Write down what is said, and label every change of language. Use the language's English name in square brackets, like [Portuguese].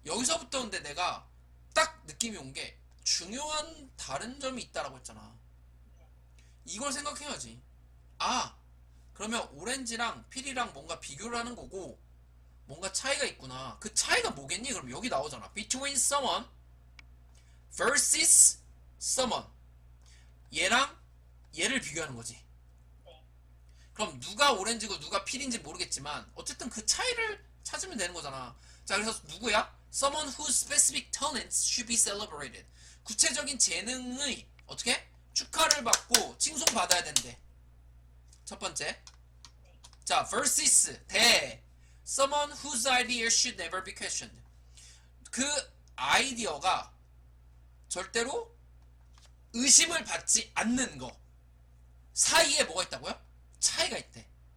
[Korean] 여기서부터 근데 내가 딱 느낌이 온 게 중요한 다른 점이 있다라고 했잖아. 이걸 생각해야지. 아, 그러면 오렌지랑 피리랑 뭔가 비교를 하는 거고 뭔가 차이가 있구나. 그 차이가 뭐겠니? 그럼 여기 나오잖아. [English] Between someone versus someone. [Korean] 얘랑 얘를 비교하는 거지. 그럼 누가 오렌지고 누가 피리인지 모르겠지만 어쨌든 그 차이를 찾으면 되는 거잖아. 자, 그래서 누구야? [English] Someone whose specific talents should be celebrated. [Korean] 구체적인 재능의 어떻게? 축하를 받고 칭송받아야 된대. 첫 번째. 자, [English] versus 대 someone whose idea should never be questioned. [Korean] 그 아이디어가 절대로 의심을 받지 않는 거 사이에 뭐가 있다고요? 차이가 있대.